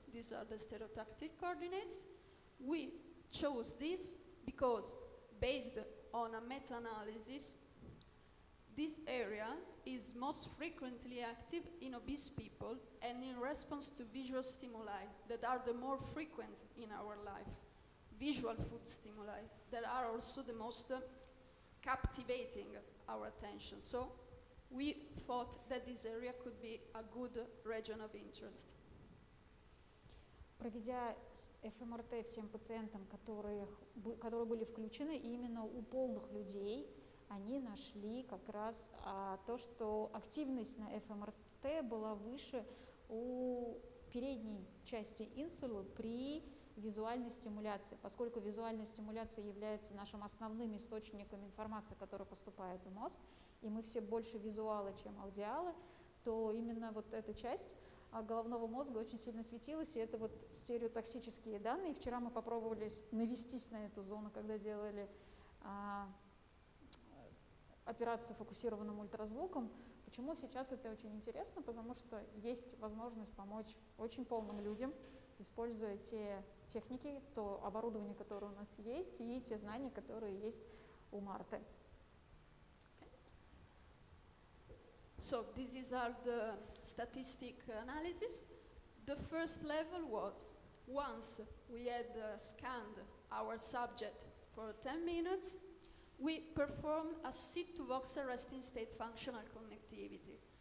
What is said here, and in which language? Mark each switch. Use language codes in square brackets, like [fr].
[en] These are the stereotactic coordinates. We chose this because, based on a meta-analysis, this area is most frequently active in obese people and in response to visual stimuli that are the more frequent in our life. Visual food stimuli that are also the most captivating our attention. So we thought that this area could be a good region of interest. [ru] Проведя ФМРТ всем пациентам, которые были включены, именно у полных людей, они нашли как раз то, что активность на ФМРТ была выше у передней части инсулы при визуальной стимуляции. Поскольку визуальная стимуляция является нашим основным источником информации, которая поступает в мозг, и мы все больше визуалы, чем аудиалы, то именно вот эта часть головного мозга очень сильно светилась, и это вот стереотоксические данные. Вчера мы попробовали навестись на эту зону, когда делали операцию фокусированным ультразвуком. Почему сейчас это очень интересно? Потому что есть возможность помочь очень полным людям, используя те техники, то оборудование, которое у нас есть, и те знания, которые есть у Марты. [en] So this is all the statistic analysis. The first level was, once we had scanned our subject for 10 minutes, we performed a sit-to-voxel resting state functional connectivity.